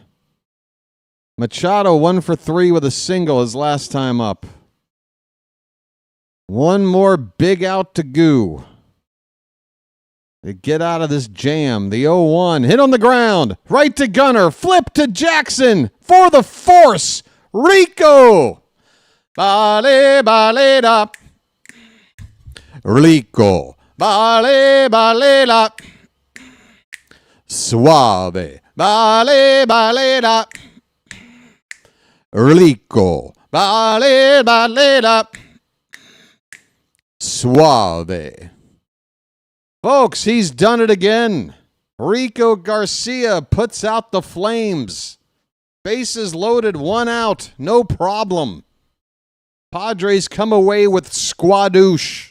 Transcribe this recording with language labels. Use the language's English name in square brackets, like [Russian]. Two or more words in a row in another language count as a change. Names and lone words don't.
[English] Machado 1 for 3 with a single his last time up. One more big out to go. To get out of this jam. The 0-1. Hit on the ground. Right to Gunner. Flip to Jackson. For the force. Rico. Bale, bale, da. Rico. Bale, bale, da. Suave. Bale, bale, da. Rico. Bale, bale, da. Suave. Folks, he's done it again. Rico Garcia puts out the Flames. Bases loaded, 1 out, no problem. Padres come away with squadouche.